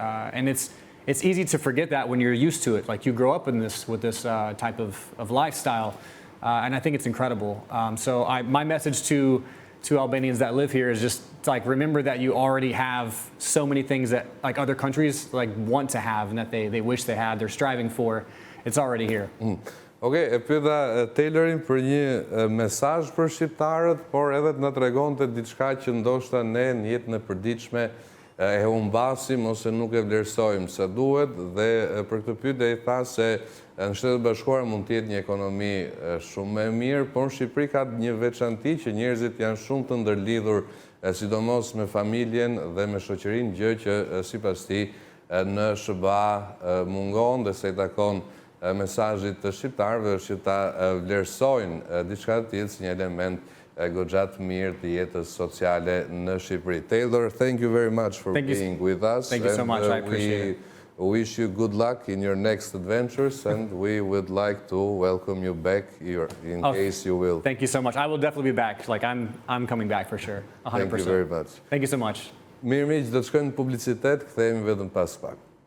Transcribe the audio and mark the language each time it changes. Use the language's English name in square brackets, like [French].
[English] And it's easy to forget that when you're used to it. Like you grow up with this type of lifestyle. And I think it's incredible. So my message to Albanians that live here is just like remember that you already have so many things that like other countries like want to have and that they wish they had, they're striving for. It's already here. [Albanian] Okej, e pyeta Taylorin për një mesazh për shqiptarët, por edhe të na tregonte diçka që ndoshta ne në jetën e përditshme e humbasim ose nuk e vlerësojmë sa duhet dhe për këtë pyetje ai tha se në Shtetet e Bashkuara mund të jetë një ekonomi shumë më e mirë, por në Shqipëri ka një veçanti që njerëzit janë shumë të ndërlidhur, sidomos me familjen dhe me shoqërinë, gjë që sipas tij në SBA mungon dhe se i takon mesazhit të shqiptarëve është që ta vlerësojnë diçka të tillë si një element goxha të mirë të jetës sociale në Shqipëri. [English] Taylor, thank you very much for being with us. Thank you so much. I appreciate it. We wish you good luck in your next adventures, and we would like to welcome you back in case you will. Thank you so much. I will definitely be back. Like I'm coming back for sure. 100%. Thank you very much. Thank you so much. [Albanian] Mirë miq, do të shkojmë në publicitet, kthehemi vetëm pas pak.